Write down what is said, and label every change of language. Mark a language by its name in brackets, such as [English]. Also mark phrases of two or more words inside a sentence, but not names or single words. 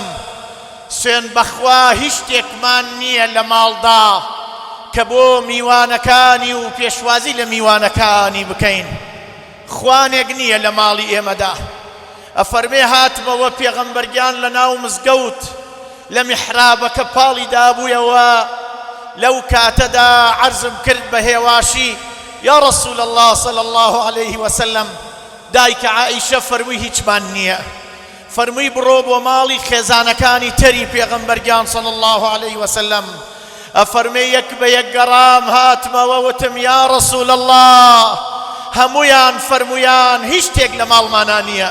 [Central Kurdish] سوێن بەخوا هیچ شتێکمان نییە لە ماڵدا کە بۆ میوانەکانی و پێشوازی لە میوانەکانی بکەین. خوانێک نییە لە ماڵی ئێمەدا. ئەفەرمێ هاتمەوە پێغەمبەرگیان لە ناو مزگەوت لە میحرابەکە پاڵی دابوویەوە. لەو کاتەدا عەرزم کرد بە هێواشی [Arabic] یا ڕەسوول الله صلی الله عليه وسلم. [Central Kurdish] دایکە عائیشە فەرمووی هیچمان نییە. فەرمووی بڕۆ بۆ ماڵی خێزانەکانی تەری پێغەمبەرگیان [Arabic] صلی الله عليه وسلم. [Central Kurdish] ئەفەرمێ یەک بە یەک گەڕام هاتمەوە وتم [Arabic] یا ڕەسوول الله [Central Kurdish] هەمویان فەرمویان هیچ شتێک لە ماڵمانە نییە.